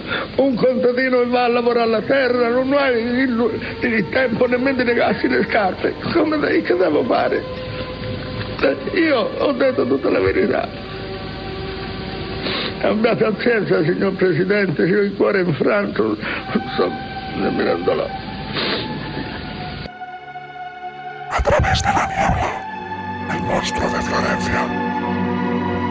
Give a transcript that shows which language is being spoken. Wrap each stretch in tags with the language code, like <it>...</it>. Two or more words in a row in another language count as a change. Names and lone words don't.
<it>Un contadino che va a lavorare la terra non ha il tempo nemmeno di legarsi le scarpe. Che devo fare? Io ho detto tutta la verità. Abbiate pazienza, signor Presidente, io ho il cuore infranto, non so nemmeno andò.</it> <es>A través de la niebla, el monstruo de Florencia.</es>